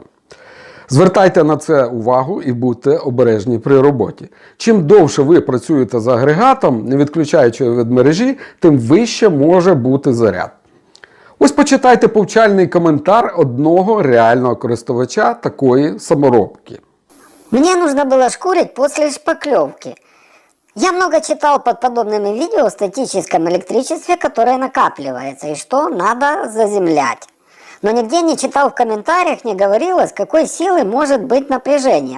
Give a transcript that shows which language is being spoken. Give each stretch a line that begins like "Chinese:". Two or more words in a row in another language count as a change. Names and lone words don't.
Ukrainian: Звертайте на це увагу і будьте обережні при роботі. Чим довше ви працюєте з агрегатом, не відключаючи його від мережі, тим вище може бути заряд. Ось почитайте повчальний коментар одного реального користувача такої саморобки.
Russian: Мне нужно было шкурить после шпаклевки. Я много читал под подобными видео о статическом электричестве, которое накапливается, и что надо заземлять. Но нигде не читал в комментариях, не говорилось, какой силы может быть напряжение.